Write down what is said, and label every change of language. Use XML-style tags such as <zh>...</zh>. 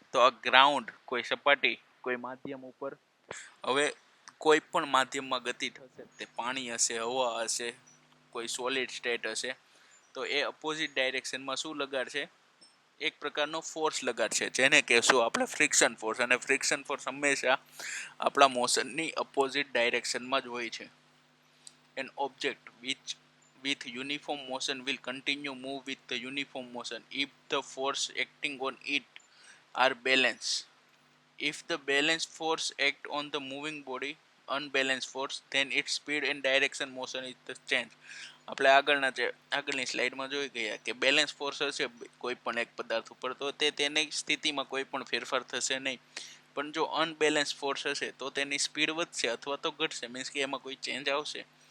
<gu>તો આ ગ્રાઉન્ડ, કોઈ સપાટી, કોઈ માધ્યમ ઉપર, હવે કોઈ પણ માધ્યમમાં ગતિ થશે, તે પાણી હશે, હવા હશે, કોઈ સોલિડ સ્ટેટ હશે, તો એ અપોઝિટ ડાયરેક્શનમાં શું લગાડશે? એક પ્રકારનો ફોર્સ લગાડશે, જેને કહેશું આપણે ફ્રિક્શન ફોર્સ. અને ફ્રિક્શન ફોર્સ હંમેશા આપણા મોશનની અપોઝિટ ડાયરેક્શનમાં જ હોય છે.</gu> <en>An object which with uniform motion will continue move with the uniform motion if the force acting on it are balanced. If the balanced force act on the moving body unbalanced force, then its speed and direction motion is the change.</en> <gu>આપણે આગળની સ્લાઇડમાં જોઈ ગયા કે balance force હશે કોઈ પણ એક પદાર્થ ઉપર, તો તેની સ્થિતિમાં કોઈ પણ ફેરફાર થશે નહીં. પણ જો અનબેલેન્સ ફોર્સ હશે તો તેની સ્પીડ વધશે અથવા તો ઘટશે, મીન્સ કે એમાં કોઈ ચેન્જ આવશે.</gu>